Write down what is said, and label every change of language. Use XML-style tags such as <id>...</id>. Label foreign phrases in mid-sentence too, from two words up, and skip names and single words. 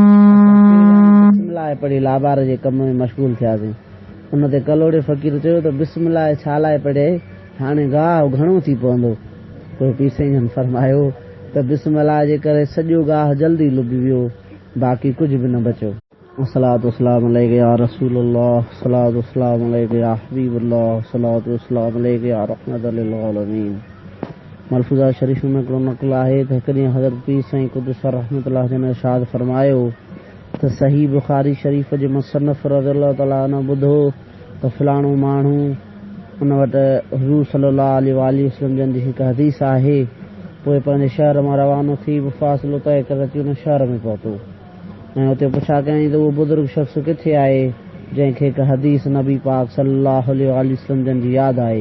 <sd>बिस्मिल्लाह पढ़ी लाबार जे कम में मशगूल थियासीं। उन ते कलोड़े फ़क़ीर चयो त बिस्मिल्लाह छा लाइ पढ़े, हाणे गाहु घणो थी पवंदो। पोइ पीर साईं जन फरमायो त बिस्मिल्लाह जे करे सॼो गाहु जल्दी लुभी वियो, बाक़ी कुझु बि न बचियो।</sd> <ar>الصلاة والسلام عليك يا رسول الله، الصلاة والسلام عليك يا حبيب الله، الصلاة والسلام عليك يا رحمة للعالمين.</ar> <sd>मलफूज़ा शरीफ में हिकिड़ो नक़ल आहे त हिकु ॾींहुं हज़रत पीर साईं क़ुद्दुस रहमतुल्लाह जन इरशाद फरमायो त सही बुख़ारी शरीफ़ जे मुसन्नफ़</sd> <ar>رضي الله تعالى عنه</ar> <sd>ॿुधो त फलाणो माण्हू उन वटि हुज़ूर</sd> <ar>صلى الله عليه وسلم</ar> <sd>जन जी हिकु हदीस आहे। पोइ पंहिंजे शहर मां रवानो थी फ़ासिलो तय करे अची उन शहर में पहुतो ऐं उते पुछा कयईं त उहो बुज़ुर्ग शख़्स किथे आहे जंहिंखे हिकु हदीस नबी पाक</sd> <ar>صلى الله عليه وسلم</ar> <sd>जन जी यादि आहे।</sd>